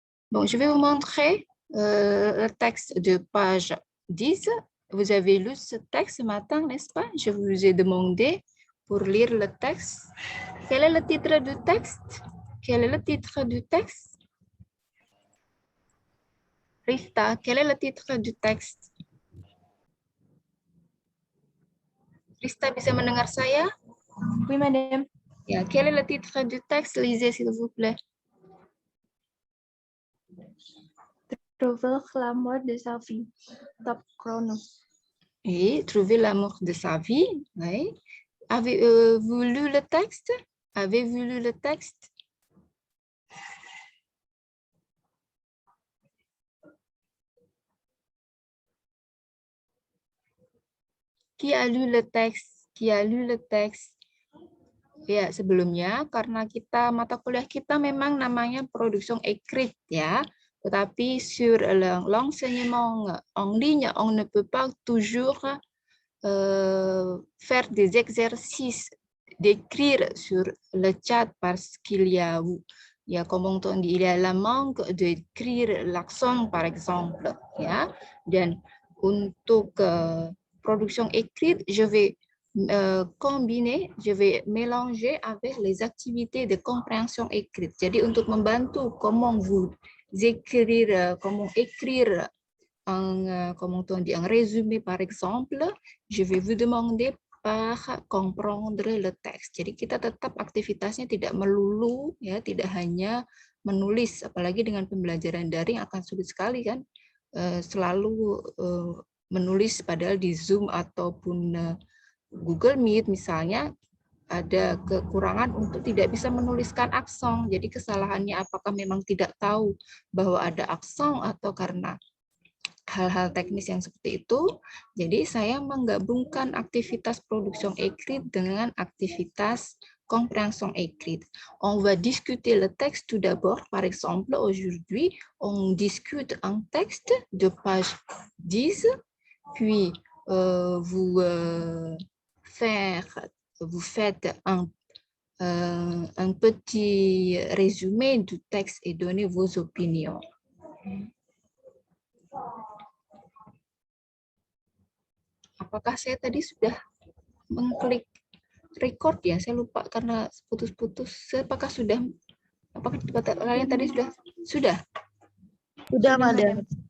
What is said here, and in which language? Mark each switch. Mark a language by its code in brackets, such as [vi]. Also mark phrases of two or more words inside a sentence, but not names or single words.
[fr] Bon, je vais vous montrer le texte de page 10. Vous avez lu ce texte ce matin, n'est-ce pas? Je vous ai demandé pour lire le texte. Quel est le titre du texte? Quel est le titre du texte? Rita, quel est le titre du texte? [id] Rita bisa mendengar saya? [fr] Oui, madame. Ya, quel est le titre du texte? Lisez, s'il vous plaît. Trouver l'amour de sa vie. Top chrono. Et trouver l'amour de sa vie. Oui. Avez-vous lu le texte? Avez-vous lu le texte? Qui a lu le texte? Qui a lu le texte? [id] Ya, sebelumnya karena mata kuliah kita memang namanya [fr] production écrite [id] ya. [fr] Tetapi sur l'enseignement en ligne, on ne peut pas toujours faire des exercices d'écrire sur le chat parce qu'il y a, comme on dit, il y a la manque d'écrire l'accent par exemple ya. [id] Dan untuk [fr] production écrite, je vais combiner, je vais mélanger avec les activités de compréhension écrite. [id] Jadi untuk membantu [fr] comment écrire comment on dit, un résumé par exemple, je vais vous demander par comprendre le texte. [id] Jadi kita tetap aktivitasnya tidak melulu ya, tidak hanya menulis, apalagi dengan pembelajaran daring akan sulit sekali kan, selalu menulis, padahal di Zoom ataupun Google Meet misalnya ada kekurangan untuk tidak bisa menuliskan aksen. Jadi kesalahannya apakah memang tidak tahu bahwa ada aksen atau karena hal-hal teknis yang seperti itu. Jadi saya menggabungkan aktivitas [fr] production écrite [id] dengan aktivitas [fr] compréhension écrite. On va discuter le texte tout d'abord. Par exemple, aujourd'hui, on discute un texte de page 10, puis vous faites un petit résumé du texte et donnez vos opinions. [id] Apakah saya tadi sudah mengklik record ya? Saya lupa karena putus-putus. Apakah kalian tadi sudah? Sudah, Madam.